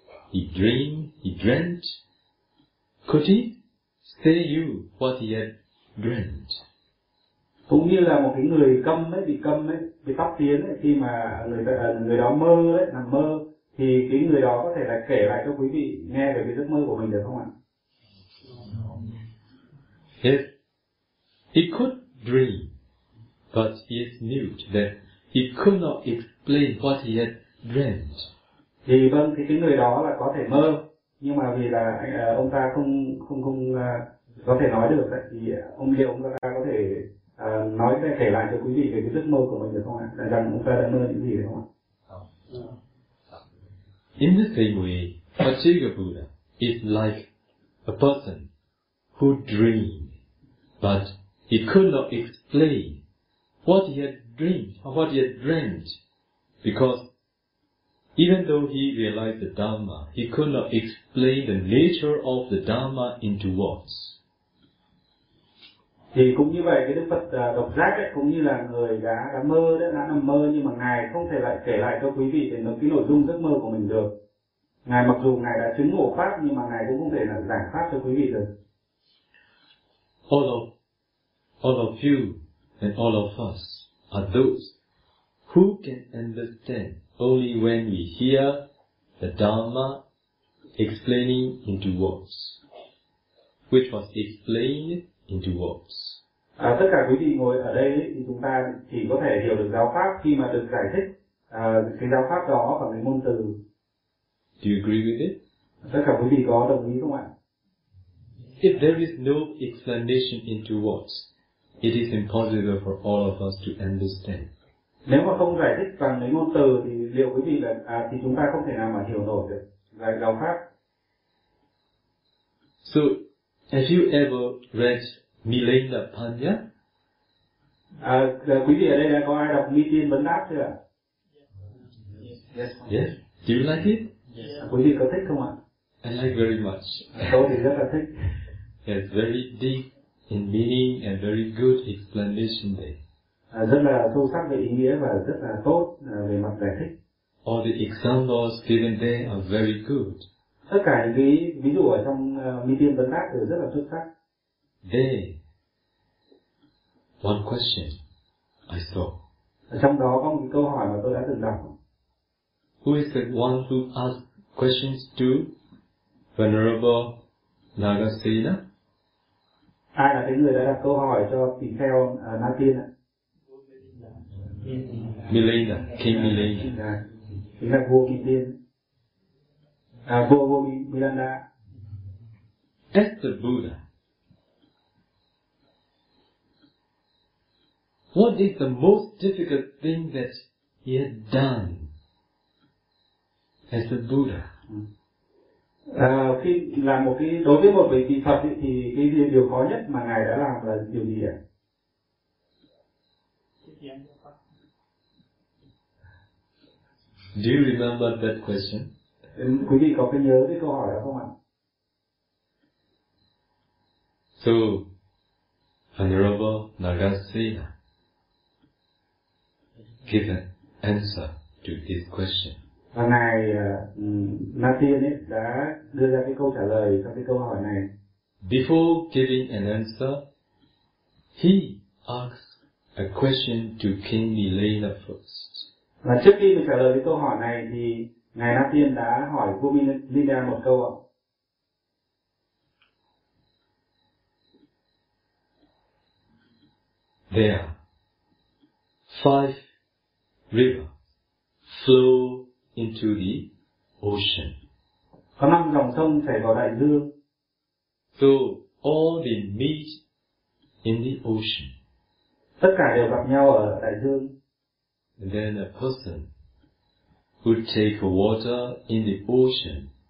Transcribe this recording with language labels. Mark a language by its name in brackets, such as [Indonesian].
[English] He dreamt. Could he say you what he had dreamt? [Vietnamese] Cũng như là một cái người câm ấy, bị câm ấy, bị tóc tiến ấy, khi mà người đó mơ ấy, nằm mơ, thì cái người đó có thể là kể lại cho quý vị nghe về cái giấc mơ của mình được không ạ? [English] Yes. He could dream, but he is mute, that he could not explain what he had dreamt. [Vietnamese] Thì vâng, thì cái người đó là có thể mơ, nhưng mà vì là ông ta không có thể nói được ấy, thì ông liệu ông ta có thể nói để kể lại cho quý vị về cái giấc mơ của mình được không ạ? Rằng ông ta đã mơ những gì được không ạ? [English] In the same way, Pachika Buddha is like a person who dreamed, but he could not explain what he had dreamed or what he had dreamt, because even though he realized the Dharma, he could not explain the nature of the Dharma into words. [Vietnamese] Thì cũng như vậy, cái Đức Phật độc giác ấy, cũng như là người đã mơ, đã nằm mơ, nhưng mà Ngài không thể lại kể lại cho quý vị về cái nội dung giấc mơ của mình được. Ngài mặc dù Ngài đã chứng ngộ pháp, nhưng mà Ngài cũng không thể là giảng pháp cho quý vị được. [English] All of you and all of us are those who can understand only when we hear the Dharma explaining into words, which was explained into words. [Vietnamese] Tất cả quý vị ngồi ở đây thì chúng ta chỉ có thể hiểu được giáo pháp khi mà được giải thích cái giáo pháp đó bằng cái ngôn từ. [English] Do you agree with it? [Vietnamese] Tất cả quý vị có đồng ý không ạ? [English] If there is no explanation into words, it is impossible for all of us to understand. [Vietnamese] Nếu mà không giải thích bằng mấy ngôn từ thì liệu quý vị là thì chúng ta không thể nào mà hiểu nổi được giải giáo pháp. [English] So, have you ever read Milinda Panya? [Vietnamese] Quý vị ở đây đã có ai đọc Milinda Panya chưa? [English] Yes. Yes. Do you like it? Yes. [Vietnamese] Quý vị có thích không ạ? [English] I like very much. [Vietnamese] Tôi thì rất là thích. [English] It's very deep in meaning and very good explanation there. [Vietnamese] Rất là sâu sắc về ý nghĩa và rất là tốt về mặt giải thích. [English] All the examples given there are very good. [Vietnamese] Tất cả những cái ví dụ ở trong Milinda Panya đều rất là xuất sắc. [English] There, one question I saw. [Vietnamese] Trong đó có một cái câu hỏi mà tôi đã từng đọc. [English] Who is the one who asked questions to Venerable Nagasena? [Vietnamese] Ai là cái người đã đặt câu hỏi cho Tỳ Kheo Na Tiên ạ? [English] Milena, King Milena. [Vietnamese] Chính là vua Milena. Vua Milena. [English] as the Buddha. What is the most difficult thing that he had done as the Buddha? [Vietnamese] Khi làm một cái đối với một vị vị Phật ấy, thì cái điều khó nhất mà ngài đã làm là điều gì ạ? [English] Do you remember that question? [Vietnamese] Quý vị có cái nhớ cái câu hỏi đó không ạ? [English] So, Honorable Nagasena give an answer to this question. [Vietnamese] Và ngài Na Tiên ấy đã đưa ra cái câu trả lời cho cái câu hỏi này. [English] Before giving an answer, he asks a question to King Nilayana first. [Vietnamese] Và trước khi được trả lời cái câu hỏi này thì ngài Na Tiên đã hỏi vua Nilayana một câu ạ. [English] There are five rivers flow into the ocean. [Vietnamese] Có năm dòng sông chảy vào đại dương. [English] So all they meet in the ocean. [Vietnamese] Tất cả đều gặp nhau ở đại dương. [English] And then a person who take water in the ocean.